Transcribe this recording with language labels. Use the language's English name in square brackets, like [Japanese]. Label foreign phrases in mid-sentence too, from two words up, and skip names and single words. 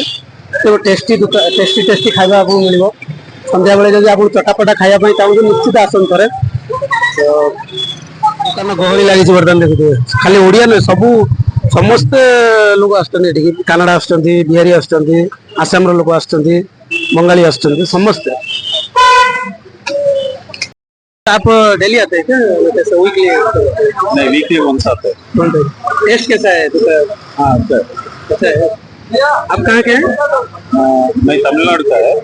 [Odia] ଟେଷ୍ଟି ଖାଇବା ଆପଣଙ୍କୁ ମିଳିବ। ସନ୍ଧ୍ୟାବେଳେ ଯଦି ଆପଣ ଚଟାପଟା ଖାଇବା ପାଇଁ ଚାହୁଁଛନ୍ତି, ନିଶ୍ଚିତ ଆସନ୍ତୁ ଥରେ। ତ ଦୋକାନ ଗହଳି ଲାଗିଛି ବର୍ତ୍ତମାନ ଦେଖୁଥିବେ। ଖାଲି ଓଡ଼ିଆ ନୁହେଁ, ସମସ୍ତେ ଲୋକ ଆସୁଛନ୍ତି ଏଠିକି। କାନାଡା ଆସୁଛନ୍ତି, ବିହାରୀ ଆସୁଛନ୍ତି, ଆସାମର ଲୋକ ଆସୁଛନ୍ତି, ବଙ୍ଗାଳୀ ଆସୁଛନ୍ତି ସମସ୍ତ। [Hindi] आप डेली आते हैं क्या, कैसे वीकली? नहीं, [English] weekly once [Hindi] आते हैं। टेस्ट कैसा है? हाँ सर। कैसा है? आप कहाँ के हैं? मैं तमिलनाडु का है।